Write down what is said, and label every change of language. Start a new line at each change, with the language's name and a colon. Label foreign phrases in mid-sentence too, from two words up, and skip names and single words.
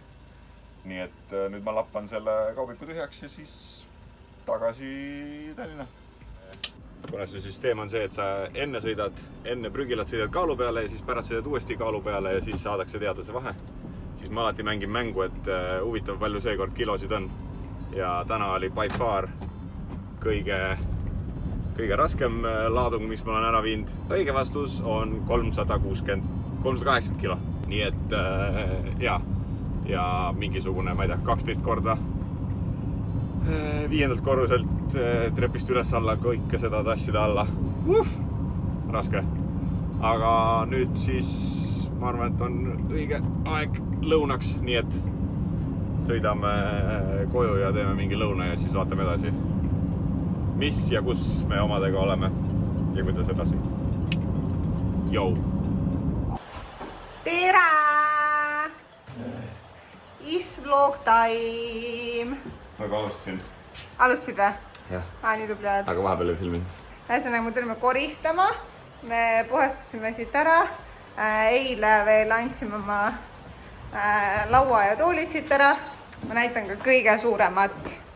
Estonian: Nii et nüüd ma lappan selle kaubiku tühjaks ja siis tagasi Tallinna. Kuna see süsteem on see, et sa enne sõidad, enne prügilat sõidad kaalu peale ja siis pärast sõidad uuesti kaalu peale ja siis saadakse teada see vahe. Siis ma alati mängin mängu, et huvitav palju seekord kilosid on. Ja täna oli
English: by far
Estonian: kõige raskem laadung, mis ma olen ära viinud. Õige vastus on 380 kilo. Nii et ja mingisugune, ma ei tea, 12 korda 5. korruselt trepist üles alla kõike seda tassida alla. Raske. Aga nüüd siis ma arvan, et on õige aeg lõunaks, nii et sõidame koju ja teeme mingi lõuna ja siis vaatame edasi, mis ja kus me omadega oleme ja kuidas edasi. Jou! Tere!
English: Is vlog time!
Estonian: Aga alustasin. Alustasid või? Jah. Nii tubli oled. Aga vahepeal ei filmin. Ühesõnaga, me tulime koristama. Me puhastasime siit ära. Eile veel andsime oma laua ja toolid siit ära. Ma näitan ka kõige suuremat.